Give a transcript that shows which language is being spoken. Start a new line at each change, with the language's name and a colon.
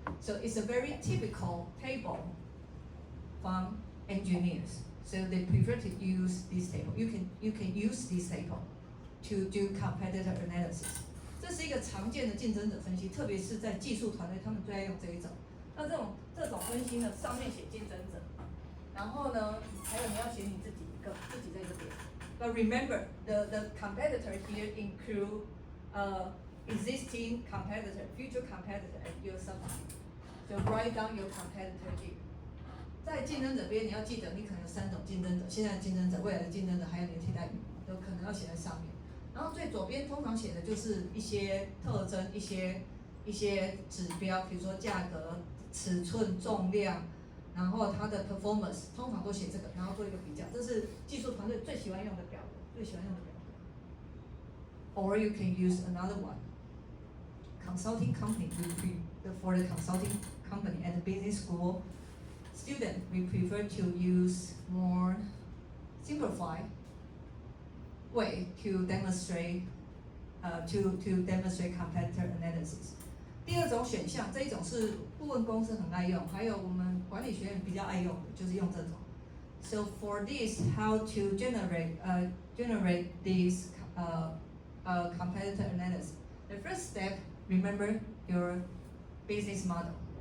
English: So it's a very typical table from engineers. So they prefer to use this table. You can use this table to do competitor analysis.
Chinese: 这是一个常见的竞争者分析，特别是在技术团队，他们最爱用这一种。那这种分析呢，上面写竞争者，然后呢，还有你要写你自己一个，自己在这边。
English: But remember, the competitor here include existing competitor, future competitor, and your substitute. So write down your competitor here.
Chinese: 在竞争者边，你要记得，你可能有3种竞争者，现在的竞争者、未来的竞争者，还有你的替代品，都可能要写在上面。然后最左边通常写的就是一些特征、一些指标，比如说价格、尺寸、重量，然后它的 performance， 通常都写这个，然后做一个比较。这是技术团队最喜欢用的表格，最喜欢用的表格。
English: Or you can use another one. Consulting company, for the consulting company at the business school, student, we prefer to use more simplified way to demonstrate competitor analysis.
Chinese: 第二种选项，这一种是顾问公司很爱用，还有我们管理学院比较爱用的，就是用这种。
English: So for this, how to generate this competitor analysis? The first step, remember your business model.